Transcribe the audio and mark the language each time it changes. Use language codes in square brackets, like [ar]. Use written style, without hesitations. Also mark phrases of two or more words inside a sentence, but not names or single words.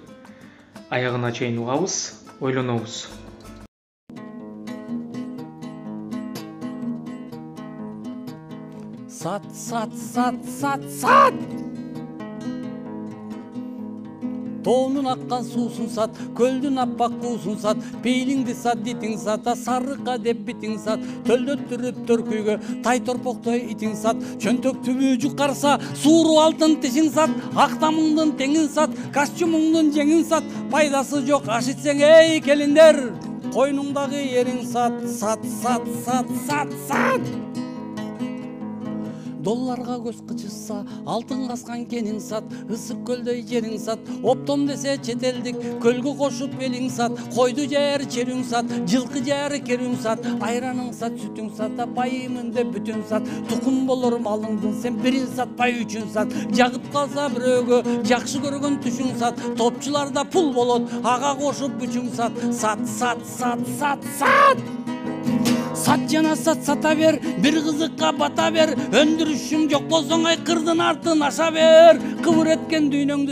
[ky] Аягына чейин угабыз, ойлонобуз. Сат. Тоонун аккан суусун сат, көлдүн аппак куусун сат, пейлиңди сат, дитиң сат, сарыкка деп битиң сат, төлдөттүрүп төркүйгө, тай торпоктой итиң сат, чөнтөк түбү жукарса, сууру алтын тишиң сат, актамыңдын теңин сат, костюмуңдун жеңин сат, пайдасы жок аш ичсең эй келиндер, койнуңдагы эриң сат. Долларга көз кычышса, алтын каскан кениң сат, ысык көлдөй жериң сат, оптом десе четелдик, көлгө кошуп элиң сат, койду жаар чериң сат, жылкы жаар кериң сат, айраның сат, сүтүң сат, байымын деп бүтүн сат, тукум болор малыңдын сен бирин сатпай үчүн сат, жагып калса бирөөгө жакшы көргөн түшүң сат, топчуларда пул болот, ага кошуп бүчүң сат. Сат жана сат сата бер, бир кызыкка бата бер, өндүрүшүң жок болсоң ай кырдын артын аша бер, кыбыр эткен дүйнөңдү